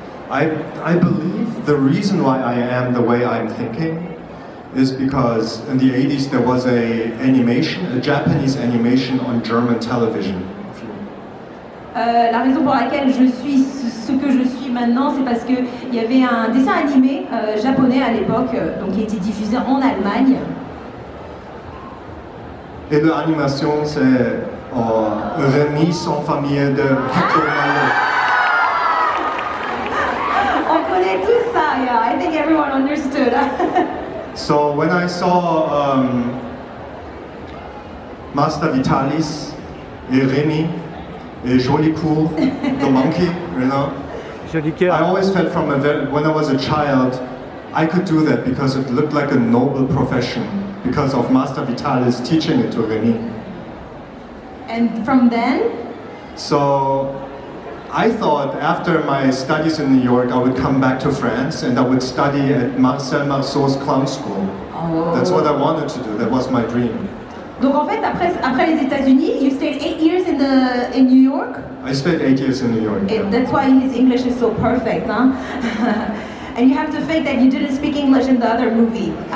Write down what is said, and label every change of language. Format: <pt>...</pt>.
<en>I believe the reason why I am the way I'm thinking is because in the 80s there was a Japanese animation on German television.</en> <fr>La raison pour laquelle je suis ce que je suis maintenant, c'est parce qu'il y avait un dessin animé japonais à l'époque, donc qui était diffusé en Allemagne. Et l'animation, c'est Rémi sans famille de Victor Tsoi. On connaît tout ça,</fr> <en>yeah. I think everyone understood. So when I saw Master Vitalis et Rémi et Jolicourt, the monkey, you know, I always felt when I was a child, I could do that because it looked like a noble profession, because of Master Vitalis teaching it to Rémi. And from then, So I thought after my studies in New York, I would come back to France and I would study at Marcel Marceau's clown school. That's what I wanted to do. That was my dream.</en> <fr>donc en fait, après les États-Unis,</fr> <en>you stayed 8 years in New York. I spent 8 years in New York. That's why his English is so perfect, huh? And you have to fake that you didn't speak English in the other movie.</en>